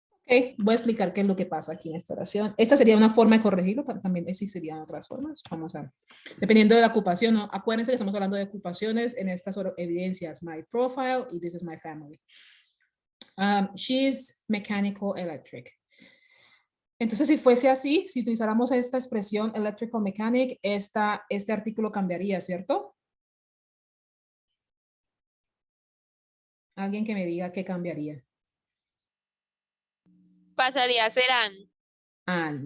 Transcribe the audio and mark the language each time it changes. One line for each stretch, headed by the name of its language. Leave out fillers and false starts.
Spanish: Ok, voy a explicar qué es lo que pasa aquí en esta oración. Esta sería una forma de corregirlo, pero también sí serían otras formas. Vamos a ver. Dependiendo de la ocupación, ¿no? Acuérdense que estamos hablando de ocupaciones en estas evidencias.
English: My profile y this is my family. She's mechanical electric.
Spanish: Entonces, si fuese así, si utilizáramos esta expresión electrical mechanic, este artículo cambiaría, ¿cierto? Alguien que me diga qué cambiaría. Pasaría a ser Ann,